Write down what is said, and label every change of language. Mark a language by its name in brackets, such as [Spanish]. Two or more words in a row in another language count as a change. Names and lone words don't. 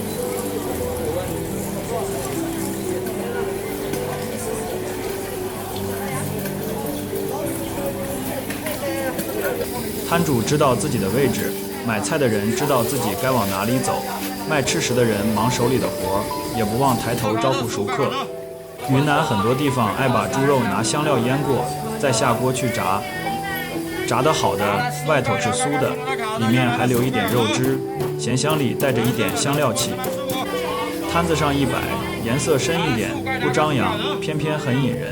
[Chinese] 攤主知道自己的位置，買菜的人知道自己該往哪裡走，賣吃食的人忙手裡的活，也不忘抬頭招呼熟客。雲南很多地方愛把豬肉拿香料醃過，再下鍋去炸，炸得好的外頭是酥的，裡面還留一點肉汁，鹹香裡帶着一點香料氣。攤子上一擺， 顏色深一點，不張揚，偏偏很引人。